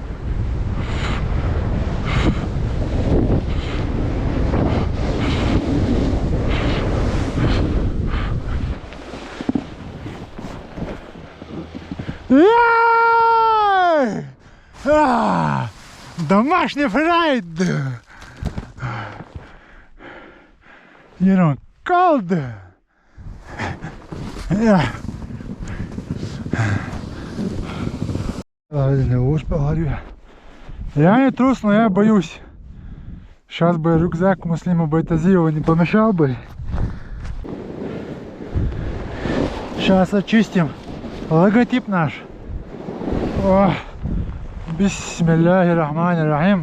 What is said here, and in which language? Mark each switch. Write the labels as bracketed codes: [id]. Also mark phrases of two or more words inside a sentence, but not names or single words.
[ru] Ай! Домашний фрайд! [en] You know, cold! [ru] Я не трус, но я боюсь. Сейчас бы рюкзак Муслима Байтазиева не помешал бы. Сейчас очистим логотип наш. О, [ar] بسم الله الرحمن الرحيم.